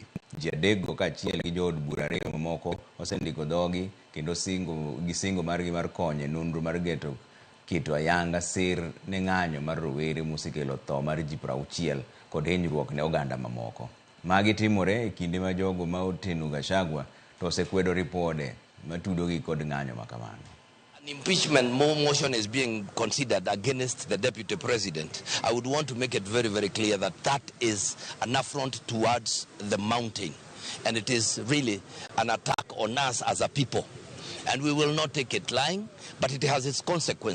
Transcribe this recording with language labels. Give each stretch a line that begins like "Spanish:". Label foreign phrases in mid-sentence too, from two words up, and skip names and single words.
Luo (Kenya and Tanzania): Ji adekgo kaachiel gi jood bura ariyo mamoko osendiko dhogi kendo gisingo margi mar konyo e nonro mar keto ayanga sir ne ng'anyo mar rowere mosekelo tho mar ji 60 kod hinyruok ne oganda mamoko. Magi timore e kinde ma jogo ma oteno Gachagua to osekwedo ripode matudogi kod ng'anyo makamano.
English: An impeachment motion is being considered against the deputy president. I would want to make it very, very clear that that is an affront towards the mountain, and it is really an attack on us as a people. And we will not take it lying, but it has its consequences.